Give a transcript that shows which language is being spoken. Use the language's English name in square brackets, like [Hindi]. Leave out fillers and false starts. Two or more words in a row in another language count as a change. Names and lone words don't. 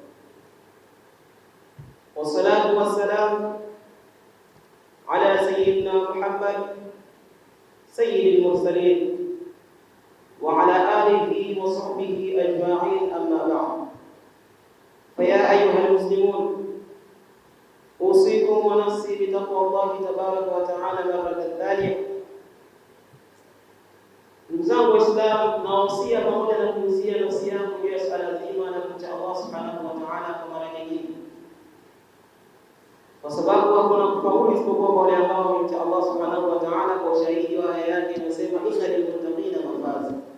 [Arabic] والصلاة والسلام على سيدنا محمد سيد المرسلين وعلى آله وصحبه أجمعين، أما بعد. فيا أيها المسلمون، أوصيكم ونفسي بتقوى الله تبارك [Swahili] Waislamu, na wasia pamoja na kuhusia nafsi yangu juu ya swala zima na kumcha [Arabic] الله سبحانه وتعالى [Swahili] kwa mara nyingine, kwa sababu hakuna kufaulu isipokuwa kwa wale ambao wamemcha [Arabic] الله سبحانه وتعالى, [Swahili] kwa ushahidi wa aya yake inasema [Arabic] إن للمتقين مفازا.